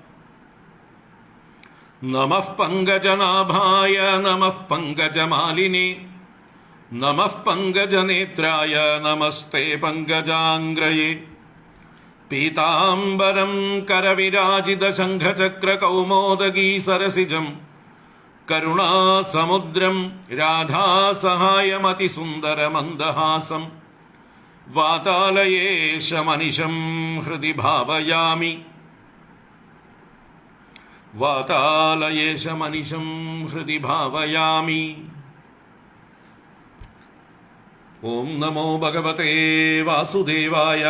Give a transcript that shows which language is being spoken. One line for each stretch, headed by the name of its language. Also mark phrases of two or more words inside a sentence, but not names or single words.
Sanskrit: नमः पङ्कजनाभाय नमः पङ्कजमालिने नमः पङ्कजनेत्राय नमस्ते पङ्कजाङ्ग्रये। पीताम्बरं करविराजितशङ्खचक्रकौमोदगी सरसिजं करुणासमुद्रं राधासहायमतिसुन्दरमन्दहासं വാതാലയേശമനിശം ഹൃദി ഭാവയാമി. വാതാലയേശമനിശം ഹൃദി ഭാവയാമി. ഓം നമോ ഭഗവതേ വാസുദേവായ.